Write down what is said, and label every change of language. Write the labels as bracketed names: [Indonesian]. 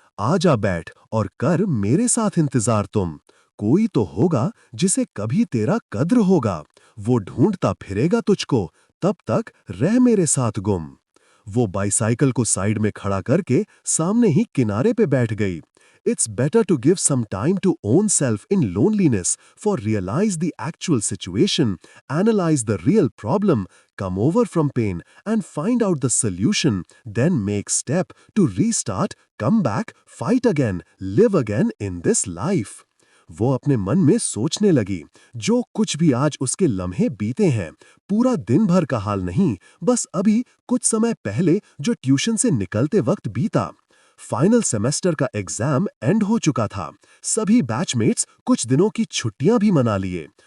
[Hindi] आ जा बैठ और कर मेरे साथ इंतजार तुम। कोई तो होगा जिसे कभी तेरा कद्र होगा। वो ढूंढता फिरेगा तुझको, तब तक रह मेरे साथ गुम। वो बाइसाइकिल को साइड में खड़ा करके सामने ही किनारे पे बैठ गई। [English] It's better to give some time to own self in loneliness, for realize the actual situation, analyze the real problem, come over from pain and find out the solution, then make step to restart, come back, fight again, live again in this life. [Hindi] वो अपने मन में सोचने लगी, जो कुछ भी आज उसके लम्हे बीते हैं, पूरा दिन भर का हाल नहीं, बस अभी कुछ समय पहले जो ट्यूशन से निकलते वक्त बीता। फाइनल सेमेस्टर का एग्जाम एंड हो चुका था। सभी बैचमेट्स कुछ दिनों की छुट्टियां भी मना लिए।